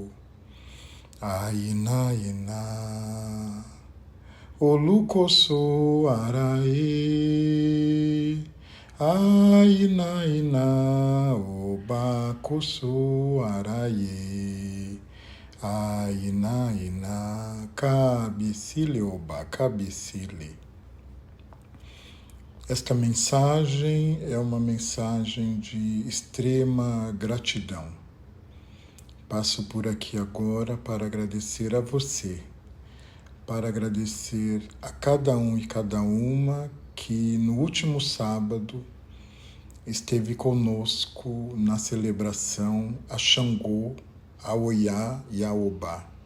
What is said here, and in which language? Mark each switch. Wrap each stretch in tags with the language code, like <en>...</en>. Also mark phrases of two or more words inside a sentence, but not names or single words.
<yo>Aina, Aina, Olukoso, Arae. Aina, Aina, Obakoso, Arae. Aina, Aina, Cabecile, Oba, Cabecile.</yo> <pt>Esta mensagem é uma mensagem de extrema gratidão. Passo por aqui agora para agradecer a você, para agradecer a cada um e cada uma que no último sábado esteve conosco na celebração a Xangô, a Oiá e a Obá.</pt>